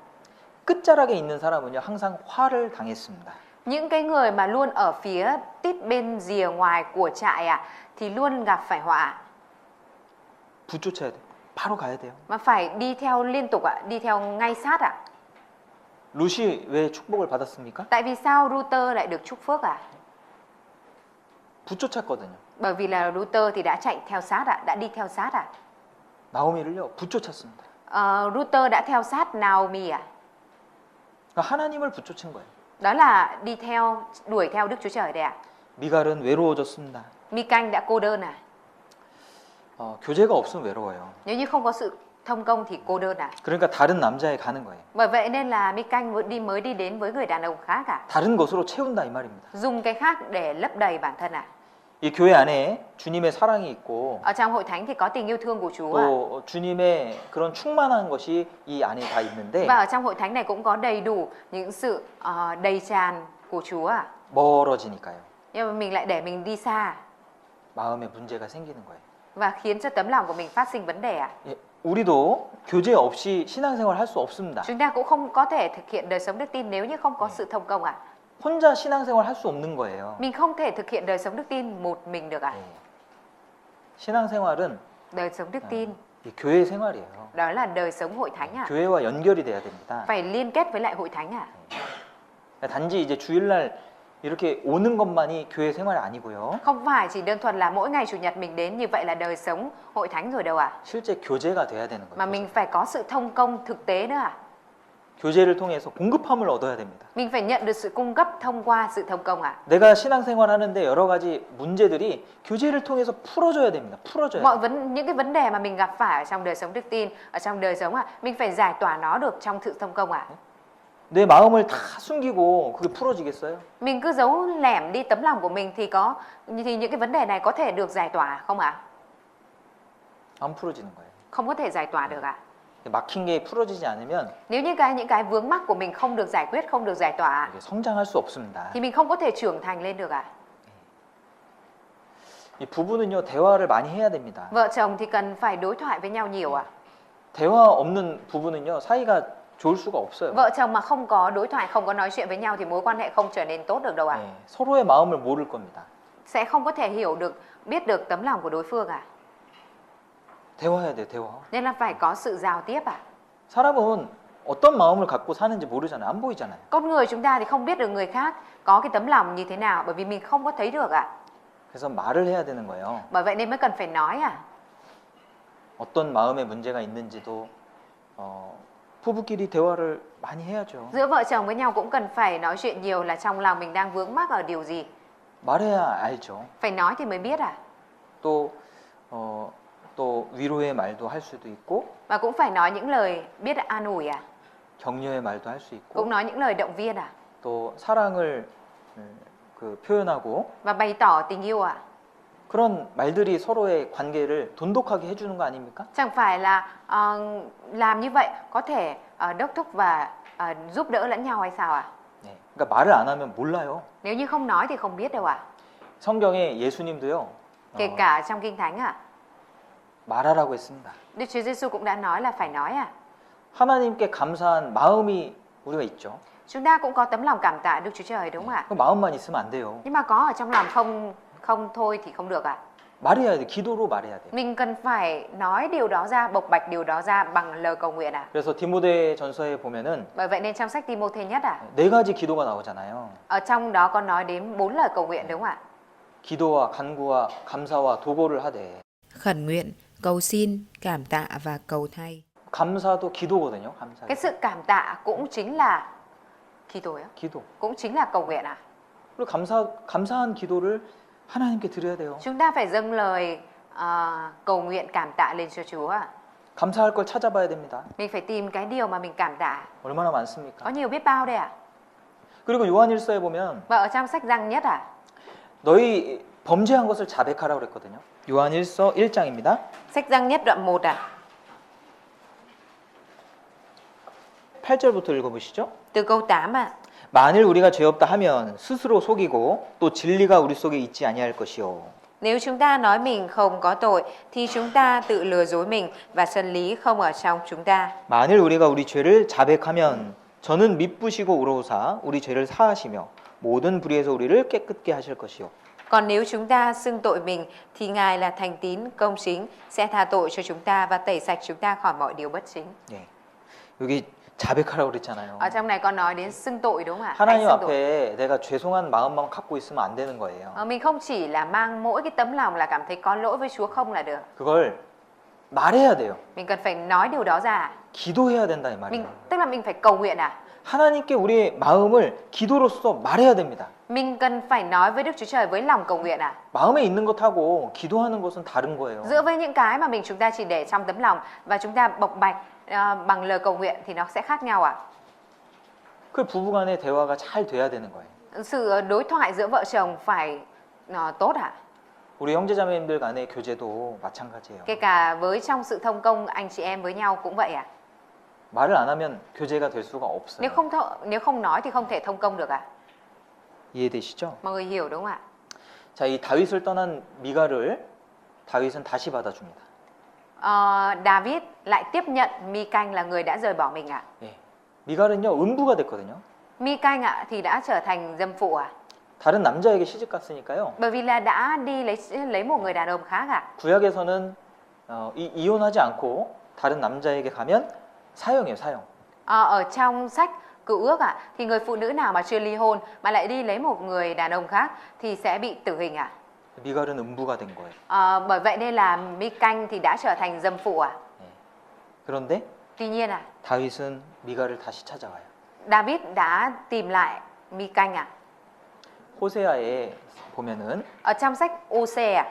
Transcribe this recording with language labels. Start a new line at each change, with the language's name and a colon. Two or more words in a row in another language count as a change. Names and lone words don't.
Korean: 끝자락에 있는 사람은요 항상 화를 당했습니다.
Vietnamese: những cái người mà luôn ở phía tít bên rìa ngoài của trại thì luôn gặp phải họa,
Korean: 붙쫓아야 돼. 바로 가야 돼요.
Vietnamese: mà phải đi theo liên tục đi theo ngay sát
Korean: 룻이 왜 축복을 받았습니까?
Vietnamese: Tại vì sao Ruther lại được chúc phước
Korean: 붙쫓았거든요.
Vietnamese: Bởi vì là Ruther thì đã chạy theo sát đã đi theo sát
Korean: 나오미를요 붙쫓았습니다.
Vietnamese: Ruther đã theo sát Naomi
Korean: 그러니까 하나님을 붙쫓은 거예요.
Vietnamese: Đó là đi theo, đuổi theo Đức Chúa Trời đây
Korean: 미갈은 외로워졌습니다.
Vietnamese: Mi-canh đã cô đơn
Korean: 교제가 없으면 외로워요.
Vietnamese: Nếu như không có sự thông công thì cô đơn
Korean: 그러니까 다른 남자에 가는 거예요.
Vietnamese: Bởi vậy nên là Mi-canh mới đi đến với người đàn ông khác
Korean: 다른 것으로 채운다 이 말입니다.
Vietnamese: Dùng cái khác để lấp đầy bản thân
Korean: 이 교회 안에 주님의 사랑이 있고
Vietnamese: Ở trong hội thánh thì có tình yêu thương của Chúa
Korean: 또 주님의 그런 충만한 것이 이 안에 다 있는데
Vietnamese: Và ở trong hội thánh này cũng có đầy đủ những sự đầy tràn của Chúa
Korean: 멀어지니까요.
Vietnamese: Nhưng mà mình lại để mình đi xa
Korean: 마음에 문제가 생기는 거예요.
Vietnamese: Và khiến cho tấm lòng của mình phát sinh vấn đề
Korean: 예, 우리도 교제 없이 신앙생활 할 수 없습니다.
Vietnamese: Chúng ta cũng không có thể thực hiện đời sống đức tin nếu như không có sự thông công
Korean: 혼자 신앙생활 할 수 없는 거예요.
Vietnamese: Mình không thể thực hiện đời sống đức tin một mình được
Korean: 예. 신앙생활은
Vietnamese: Đời sống đức tin
Korean: 이 교회 생활이에요.
Vietnamese: đó là đời sống hội thánh
Korean: 교회와 연결이 돼야 됩니다.
Vietnamese: Phải liên kết với lại hội thánh
Korean: 단지 이제 주일날 이렇게 오는 것만이 교회 생활이 아니고요.
Vietnamese: Không phải chỉ đơn thuần là mỗi ngày chủ nhật mình đến như vậy là đời sống hội thánh rồi đâu
Korean: 실제 교제가 돼야 되는
Vietnamese: Mà
Korean: 거예요.
Vietnamese: mình phải có sự thông công thực tế nữa
Korean: 교제를 통해서 공급함을 얻어야 됩니다.
Vietnamese: Mình phải nhận được sự cung cấp thông qua sự thông công
Korean: 내가 신앙생활 하는데 여러 가지 문제들이 교제를 통해서 풀어줘야 됩니다. 풀어줘야 돼요.
Vietnamese: những cái vấn đề mà mình gặp phải ở trong đời sống đức tin, ở trong đời sống mình phải giải tỏa nó được trong sự thông công
Korean: 내 마음을 다 숨기고 그게 풀어지겠어요?
Vietnamese: Mình cứ giấu lẻm đi tấm lòng của mình thì những cái vấn đề này có thể được giải tỏa không
Korean: 안 풀어지는 거예요.
Vietnamese: Không có thể giải tỏa được
Korean: 막힌 게 풀어지지 않으면
Vietnamese: Nếu như những cái vướng mắc của mình không được giải quyết, không được giải tỏa
Korean: 이게 성장할 수 없습니다.
Vietnamese: thì mình không có thể trưởng thành lên được
Korean: 이 부부는요 대화를 많이 해야 됩니다.
Vietnamese: Vợ chồng thì cần phải đối thoại với nhau nhiều
Korean: 대화 없는 부부는요 사이가 좋을 수가 없어요.
Vietnamese: Vợ chồng mà không có đối thoại, không có nói chuyện với nhau thì mối quan hệ không trở nên tốt được đâu
Korean: 네, 서로의 마음을 모를 겁니다.
Vietnamese: Sẽ không có thể biết được tấm lòng của đối phương
Korean: 대화해야 돼요, 대화.
Vietnamese: Nên là phải có sự giao tiếp
Korean: 사람은 어떤 마음을 갖고 사는지 모르잖아요. 안 보이잖아요.
Vietnamese: Con người chúng ta thì không biết được người khác có cái tấm lòng như thế nào bởi vì mình không có thấy được
Korean: 그래서 말을 해야 되는 거예요.
Vietnamese: Bởi vậy nên mới cần phải nói
Korean: 어떤 마음의 문제가 있는지도 부부끼리 대화를 많이 해야죠.
Vietnamese: Giữa vợ chồng với nhau cũng cần phải nói chuyện nhiều là trong lòng mình đang vướng mắc ở điều gì
Korean: 말해야 알죠.
Vietnamese: Phải nói thì mới biết
Korean: 또 위로의 말도 할 수도 있고
Vietnamese: Và cũng phải nói những lời biết an ủi
Korean: 격려의 말도 할 수 있고
Vietnamese: Cũng nói những lời động viên
Korean: 또 사랑을 표현하고
Vietnamese: Và bày tỏ tình yêu
Korean: 그런 말들이 서로의 관계를 돈독하게 해주는 거 아닙니까?
Vietnamese: Chẳng phải là làm như vậy có thể đốc thúc và giúp đỡ lẫn nhau hay sao
Korean: 네, 그러니까 말을 안 하면 몰라요.
Vietnamese: Nếu như không nói thì không biết đâu
Korean: 성경에 예수님도요.
Vietnamese: Kể cả trong Kinh Thánh
Korean: 말하라고 했습니다.
Vietnamese: Đức Chúa Giêsu cũng đã nói là phải nói
Korean: 하나님께 감사한 마음이 우리가 있죠.
Vietnamese: Chúng ta cũng có tấm lòng cảm tạ Đức Chúa Trời đúng không ạ?
Korean: 그 마음만 있으면 안 돼요.
Vietnamese: Nhưng mà có ở trong lòng không thôi thì không được
Korean: 말해야 돼. 기도로 말해야 돼.
Vietnamese: Mình cần phải nói điều đó ra, bộc bạch điều đó ra bằng lời cầu nguyện
Korean: 그래서 디모데 전서에 보면은
Vietnamese: Bởi vậy nên trong sách Timôthê nhất
Korean: 네 가지 기도가 나오잖아요.
Vietnamese: ở trong đó có nói đến 4 lời cầu nguyện đúng không ạ?
Korean: 기도와 간구와 감사와 도고를 하되.
Vietnamese: Khẩn nguyện, cầu xin, cảm tạ và cầu thay.
Korean: 감사도 기도거든요. 감사.
Vietnamese: Cái sự cảm tạ cũng chính là
Korean: 기도.
Vietnamese: cũng chính là cầu nguyện
Korean: 그리고 감사한 기도를 하나님께 드려야 돼요.
Vietnamese: Chúng ta phải dâng lời cầu nguyện cảm tạ lên cho Chúa
Korean: 감사할 걸 찾아봐야 됩니다.
Vietnamese: Mình phải tìm cái điều mà mình cảm tạ
Korean: 얼마나 많습니까?
Vietnamese: Có nhiều biết bao đây
Korean: 그리고 요한일서에 보면
Vietnamese: Và ở trong sách Giăng nhất
Korean: 너희 범죄한 것을 자백하라고 그랬거든요. 요한일서 1장입니다.
Vietnamese: Sách Giăng nhất đoạn 1
Korean: 8절부터 읽어보시죠.
Vietnamese: Từ câu 8
Korean: 만일 우리가 죄 없다 하면 스스로 속이고 또 진리가 우리 속에 있지 아니할 것이요.
Vietnamese: Nếu chúng ta nói mình không có tội thì chúng ta tự lừa dối mình và chân lý không ở trong chúng ta.
Korean: 만일 우리가 우리 죄를 자백하면 저는 미쁘시고 의로우사 우리 죄를 사하시며 모든 불의에서 우리를 깨끗게 하실 것이요.
Vietnamese: Còn nếu chúng ta xưng tội mình thì Ngài là thành tín, công chính, sẽ tha tội cho chúng ta và tẩy sạch chúng ta khỏi mọi điều bất chính.
Korean: 예. 여기 자백하라고 그랬잖아요.
Vietnamese: Ở trong này có nói đến xưng tội đúng không ạ?
Korean: 하나님
Vietnamese: Hãy xưng tội.
Korean: 앞에 내가 죄송한 마음만 갖고 있으면 안 되는 거예요.
Vietnamese: Mình không chỉ là mang mỗi cái tấm lòng là cảm thấy có lỗi với Chúa không là được.
Korean: 그걸 말해야 돼요.
Vietnamese: Mình cần phải nói điều đó ra.
Korean: 기도해야 된다 이 말이에요.
Vietnamese: Tức là mình phải cầu nguyện à?
Korean: 하나님께 우리의 마음을 기도로서 말해야 됩니다.
Vietnamese: Mình cần phải nói với Đức Chúa Trời với lòng cầu nguyện à?
Korean: 마음에 있는 것하고 기도하는 것은 다른 거예요.
Vietnamese: Giữa với những cái mà chúng ta chỉ để trong tấm lòng và chúng ta bộc bạch bằng lời cầu nguyện thì nó sẽ khác nhau à?
Korean: 그 부부간의 대화가 잘 돼야 되는 거예요.
Vietnamese: Sự đối thoại giữa vợ chồng phải tốt à?
Korean: 우리 형제자매님들 간의 교제도 마찬가지예요.
Vietnamese: Kể cả với trong sự thông công anh chị em với nhau cũng vậy à?
Korean: 말을 안 하면 교제가 될 수가 없어요.
Vietnamese: Nếu không nói thì không thể thông công được à?
Korean: 이해되시죠?
Vietnamese: Mọi người hiểu đúng không ạ?
Korean: 자, 이 다윗을 떠난 미가를 다윗은 다시 받아줍니다.
Vietnamese: David lại tiếp nhận Mi-canh là người đã rời bỏ mình à?
Korean: 예. 미갈은요 음부가 됐거든요.
Vietnamese: Mi-canh ạ thì đã trở thành dâm phụ à?
Korean: 다른 남자에게 시집 갔으니까요.
Vietnamese: Bởi vì là đã đi lấy một người đàn ông khác à?
Korean: 구약에서는 이혼하지 않고 다른 남자에게 가면 사형이에요, 사형.
Vietnamese: Ở trong sách Cựu Ước ạ thì người phụ nữ nào mà chưa ly hôn mà lại đi lấy một người đàn ông khác thì sẽ bị tử hình à?
Korean: 미갈은 음부가 된 거예요.
Vietnamese: Bởi vậy nên là Mi-canh thì đã trở thành dâm phụ à?
Korean: 예. 그런데
Vietnamese: Tuy nhiên à,
Korean: 다윗은 미갈을 다시 찾아와요.
Vietnamese: David đã tìm lại Mi-canh à?
Korean: 호세아에 보면은
Vietnamese: Ở trong sách Ô-sê à?